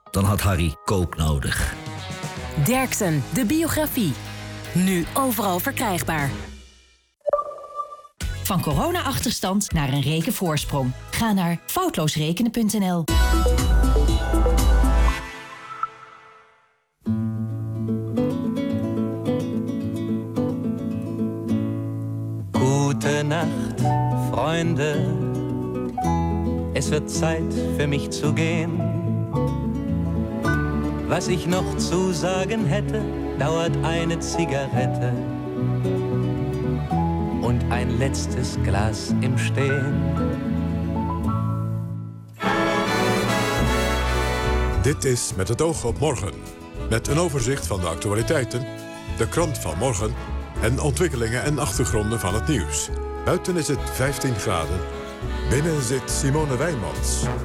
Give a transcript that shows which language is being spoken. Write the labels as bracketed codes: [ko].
[nl] Dan had Harry coke nodig. Derksen, de biografie. Nu overal verkrijgbaar. Van corona-achterstand naar een rekenvoorsprong. Ga naar foutloosrekenen.nl. Goedenacht, vrienden. [de] Es wird Zeit für mich zu gehen. Was ich noch zu sagen hätte, dauert eine Zigarette und ein letztes Glas im Stehen. [nl] Dit is Met het oog op morgen. Met een overzicht van de actualiteiten, de krant van morgen en ontwikkelingen en achtergronden van het nieuws. Buiten is het 15 graden. Binnen zit Simone Wijnmans.